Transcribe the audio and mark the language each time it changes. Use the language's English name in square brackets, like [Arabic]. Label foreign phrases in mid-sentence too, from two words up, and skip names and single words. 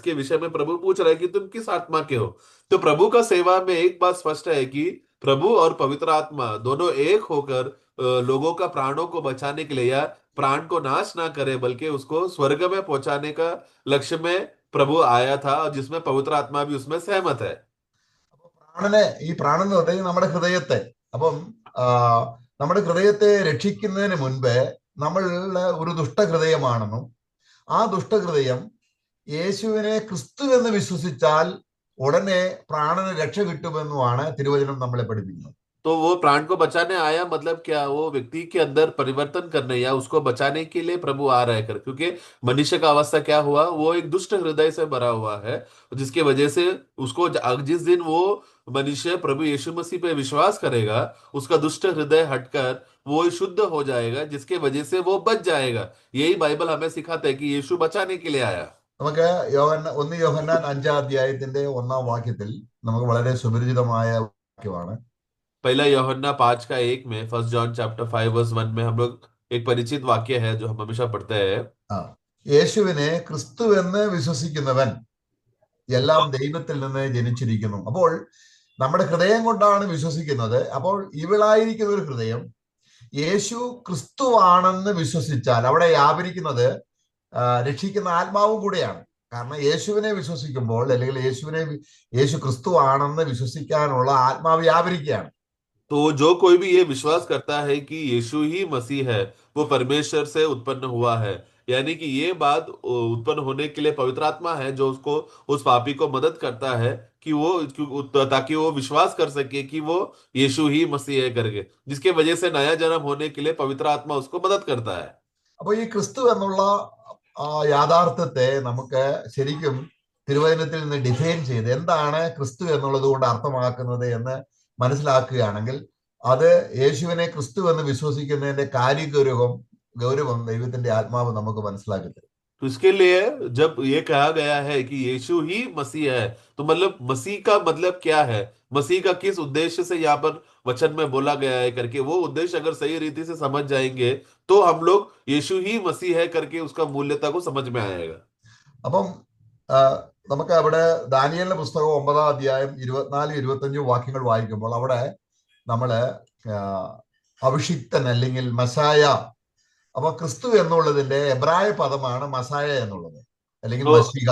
[Hindi] इसके विषय में प्रभु पूछ रहा है कि तुम किस आत्मा के हो। तो प्रभु का सेवा में एक बात स्पष्ट है कि प्रभु और पवित्र आत्मा दोनों एक होकर लोगों का प्राणों को बचाने के लिए या प्राण को नाश ना करे बल्कि उसको स्वर्ग में पहुंचाने का लक्ष्य में प्रभु आया था, जिसमें पवित्र आत्मा भी उसमें सहमत है। [Malayalam] ഈ പ്രാണൻ എന്ന് പറയുന്നത് നമ്മുടെ ഹൃദയത്തെ, നമ്മുടെ ഹൃദയത്തെ രക്ഷിക്കുന്നതിന് മുൻപ് നമ്മൾ ഒരു ദുഷ്ടഹൃദയമാണെന്നും ആ ദുഷ്ടഹൃദയം യേശുവിനെ ക്രിസ്തു എന്ന് വിശ്വസിച്ചാൽ ഉടനെ പ്രാണന് രക്ഷ കിട്ടുമെന്നുമാണ് തിരുവചനം നമ്മളെ പഠിപ്പിക്കുന്നത്. [Hindi] तो वो प्राण को बचाने आया मतलब क्या? वो व्यक्ति के अंदर परिवर्तन करने या उसको बचाने के लिए प्रभु आ रहा है कर, क्योंकि मनुष्य का अवस्था क्या हुआ, वो एक दुष्ट हृदय से भरा हुआ है, जिसके वजह से उसको जिस दिन वो मनुष्य प्रभु यीशु मसीह पे विश्वास करेगा उसका दुष्ट हृदय हटकर वो शुद्ध हो जाएगा, जिसके वजह से वो बच जाएगा। यही बाइबल हमें सिखाता है कि यीशु बचाने के लिए आया। [Malayalam] നമുക്ക് 1 യോഹന്നാൻ 5-ാം അധ്യായത്തിന്റെ 1-ാം വാക്യത്തിൽ നമുക്ക് വളരെ സുപരിചിതമായ വാക്യമാണ്. [Hindi] पहला यूहन्ना 5:1 में, 1 जॉन चैप्टर 5:1 में हम लोग एक परिचित वाक्य है जो हम हमेशा पढ़ते हैं। [Malayalam] യേശുവിനെ ക്രിസ്തു എന്ന് വിശ്വസിക്കുന്നവൻ എല്ലാം ദൈവത്തിൽ നിന്ന് ജനിച്ചിരിക്കുന്നു. അപ്പോൾ നമ്മുടെ ഹൃദയം കൊണ്ടാണ് വിശ്വസിക്കുന്നത്. അപ്പോൾ ഇവളായിരിക്കുന്ന ഒരു ഹൃദയം യേശു ക്രിസ്തുവാണെന്ന് വിശ്വസിച്ചാൽ അവിടെ വ്യാപരിക്കുന്നത് രക്ഷിക്കുന്ന ആത്മാവും കൂടെയാണ്. കാരണം യേശുവിനെ വിശ്വസിക്കുമ്പോൾ അല്ലെങ്കിൽ യേശു ക്രിസ്തുവാണെന്ന് വിശ്വസിക്കാനുള്ള ആത്മാവ് വ്യാപരിക്കുകയാണ്. [Hindi] तो जो कोई भी ये विश्वास करता है कि यीशु ही मसीह है, वो परमेश्वर से उत्पन्न हुआ है। यानी कि ये बात उत्पन्न होने के लिए पवित्र आत्मा है जो उसको, उस पापी को मदद करता है कि ताकि वो विश्वास कर सके कि वो यीशु ही मसीह है करके, जिसके वजह से नया जन्म होने के लिए पवित्र आत्मा उसको मदद करता है। [Malayalam] അപ്പൊ ഈ ക്രിസ്തു എന്നുള്ള യാഥാർത്ഥ്യത്തെ നമുക്ക് ശരിക്കും തിരുവചനത്തിൽ നിന്ന് ഡിഫൈൻ ചെയ്ത് എന്താണ് ക്രിസ്തു എന്നുള്ളത് കൊണ്ട് അർത്ഥമാക്കുന്നത് എന്ന് മനസ്സിലാക്കുകയാണെങ്കിൽ അത് യേശുവിനെ ക്രിസ്തു എന്ന് വിശ്വസിക്കുന്നതിന്റെ ഗൗരവം ദൈവത്തിന്റെ ആത്മാവ് നമുക്ക് മനസ്സിലാക്കി തരും. [Hindi] तो इसके लिए जब ये कहा गया है कि यीशु ही मसीह है, तो मतलब मसीह का मतलब क्या है, मसीह का किस उद्देश्य से यहाँ पर वचन में बोला गया है करके, वो उद्देश्य अगर सही रीति से समझ जाएंगे तो हम लोग यीशु ही मसीह है करके उसका मूल्यता को समझ में आएगा। [Malayalam] അപ്പം നമുക്ക് അവിടെ ദാനിയേലിന്റെ പുസ്തകം 9-ാം അധ്യായം 24-25 വാക്യങ്ങൾ വായിക്കുമ്പോൾ അവിടെ നമ്മള് അഭിഷിക്തൻ അല്ലെങ്കിൽ മസായ, അപ്പൊ ക്രിസ്തു എന്നുള്ളതിന്റെ എബ്രായ പദമാണ് മസായ എന്നുള്ളത് അല്ലെങ്കിൽ മശീഹ.